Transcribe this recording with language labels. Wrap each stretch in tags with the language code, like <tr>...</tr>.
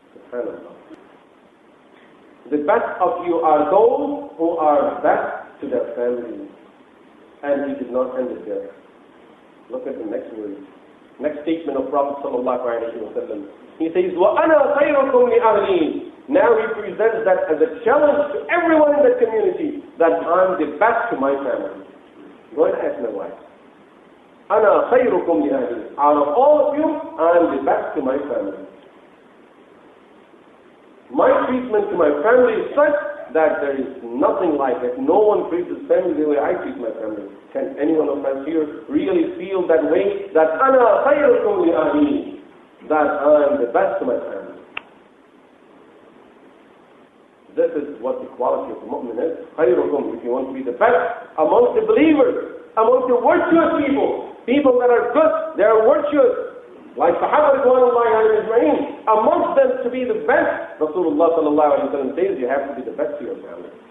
<en>SubhanAllah. The best of you are those who are best to their families. And he did not end it there. Look at the next word. Next statement of Prophet sallallahu alaihi wasallam. He says,</en> <ar>وَأَنَا خَيْرُكُمْ لِأَهْلِي.</ar> <en>Now he presents that as a challenge to everyone in the community, that I'm the best to my family. Go and ask my wife.</en> <ar>أَنَا خَيْرُكُمْ لِأَهْلِي.</ar> <en>Out of all of you, I'm the best to my family. My treatment to my family is such that there is nothing like it. No one treats his family the way I treat my family. Can anyone of us here really feel that way? That</en> <ar>أَنَا خَيْرُكُمْ لِأَهْلِي.</ar> <en>That I am the best to my family. This is what the quality of the mu'min is.</en> <ar>خَيْرُكُمْ.</ar> <en>If you want to be the best amongst the believers, amongst the virtuous people, people that are good, they are virtuous. Like Sahaba Ibrahim, amongst them to be the best, Rasulullah sallallahu alayhi wa sallam says, you have to be the best to your family.</en>